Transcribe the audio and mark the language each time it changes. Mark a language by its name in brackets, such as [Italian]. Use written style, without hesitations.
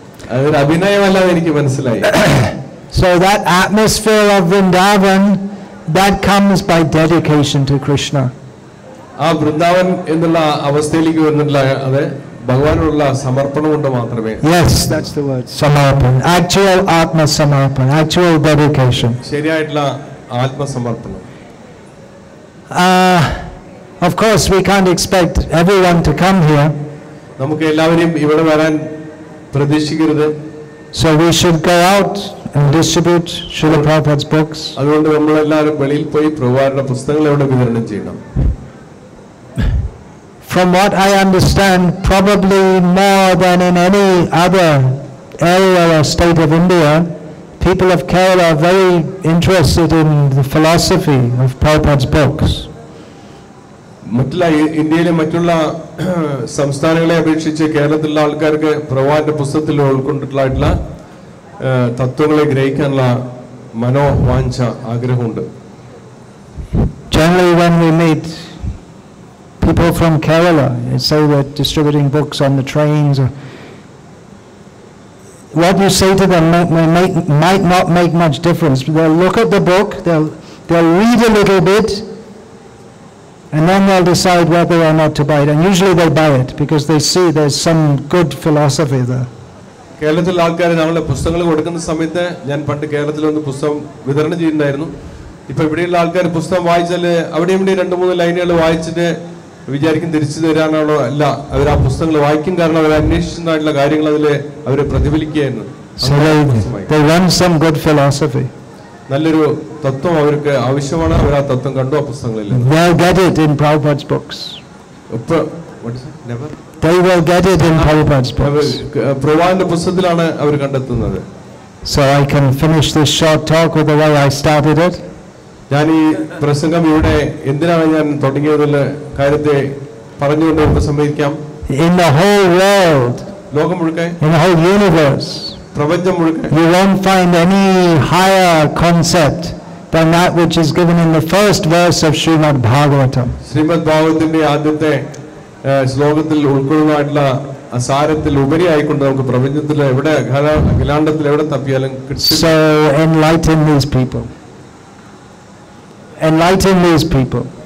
[Malayalam] അതൊരു അഭിനയമല്ലാതെ എനിക്ക് മനസ്സിലായി. [English] So that atmosphere of Vrindavan, that comes by dedication to Krishna. [Malayalam] ആ വൃന്ദാവൻ എന്നുള്ള അവസ്ഥയിലേക്ക് വരുന്നില്ല, അത് ഭഗവാനുള്ള സമർപ്പണം കൊണ്ട് മാത്രമേ. [English] Yes, that's the word. Samarpan. Actual atma samarpan. Actual dedication. [Malayalam] ശരിയായിട്ടുള്ള ആത്മസമർപ്പണം. [English] Of course, we can't expect everyone to come here. [Malayalam] നമുക്ക് എല്ലാവരെയും ഇവിടെ വരാൻ പ്രതീക്ഷിക്കരുത്. [English] So we should go out and distribute Srila Prabhupada's books. [Malayalam] അതുകൊണ്ട് നമ്മളെല്ലാവരും വെളിയിൽ പോയി പ്രഭുപാദരുടെ പുസ്തകങ്ങൾ ഇവിടെ വിതരണം ചെയ്യണം. [English] From what I understand, probably more than in any other area or state of India, people of Kerala are very interested in the philosophy of Prabhupada's books. [Malayalam] മറ്റുള്ള ഇന്ത്യയിലെ മറ്റുള്ള സംസ്ഥാനങ്ങളെ അപേക്ഷിച്ച് കേരളത്തിലുള്ള ആൾക്കാർക്ക് പ്രഭുപാദന്റെ പുസ്തകത്തിൽ ഉൾക്കൊണ്ടിട്ടുള്ള തത്വങ്ങളെ ഗ്രഹിക്കാനുള്ള മനോവാഞ്ച ആഗ്രഹമുണ്ട്. [English] Generally, when we meet people from Kerala, say they're distributing books on the trains, or what you say to them might not make much difference. They'll look at the book, they'll read a little bit, and then they'll decide whether or not to buy it. And usually they buy it because they see there's some good philosophy there. [Malayalam] കേരളത്തിലുള്ള ആൾക്കാർ നമ്മളെ പുസ്തകങ്ങൾ കൊടുക്കുന്ന സമയത്ത്, ഞാൻ പണ്ട് കേരളത്തിൽ വന്ന് പുസ്തകം വിതരണം ചെയ്യുന്നുണ്ടായിരുന്നു. ഇപ്പൊ ഇവിടെയുള്ള ആൾക്കാർ പുസ്തകം വായിച്ചാൽ അവിടെ ഇവിടെ 2-3 ലൈനുകൾ വായിച്ചിട്ട് വിചാരിക്കും തിരിച്ചു തരാനാണോ, അല്ല, അവർ ആ പുസ്തകങ്ങൾ വായിക്കും. കാരണം അവർ അന്വേഷിച്ചതായിട്ടുള്ള കാര്യങ്ങൾ അതിൽ അവർ പ്രതിഫലിക്കുകയായിരുന്നു. [English] So they want some good philosophy. [Malayalam] നല്ലൊരു തത്വം അവർക്ക് ആവശ്യമാണ്. അവർ ആ തത്വം കണ്ടു ആ പുസ്തകങ്ങളിൽ. [English] They'll get it in Prabhupada's books. They will get it in Prabhupada's books. [Malayalam] പ്രഭുപാദന്റെ പുസ്തകത്തിലാണ് അവർ കണ്ടെത്തുന്നത്. [English] So I can finish this short talk with the way I started it. [Malayalam] ഞാൻ ഈ പ്രസംഗം ഇവിടെ എന്തിനാണ് ഞാൻ തുടങ്ങിയതെന്ന കാര്യത്തെ പറഞ്ഞുകൊണ്ട് ഉപസംഹരിക്കാം. [English] In the whole world, [Malayalam] ലോകം മുഴുക്കെ, [English] in the whole universe, [Malayalam] പ്രപഞ്ചം മുഴുക്കെ, [English] you won't find any higher concept than that which is given in the first verse of Srimad Bhagavatam. [Malayalam] Shrimad ഭാഗവതത്തിന്റെ ആദ്യത്തെ ശ്ലോകത്തിൽ ഉൾക്കൊള്ളുന്നതായിട്ടുള്ള അസാരത്തിൽ ഉപരിയായിക്കൊണ്ട് നമുക്ക് പ്രപഞ്ചത്തിൽ എവിടെ അഖിലാണ്ടത്തിൽ എവിടെ തപ്പിയാലും കിട്ടും. [English] So enlighten these people. Enlighten these people.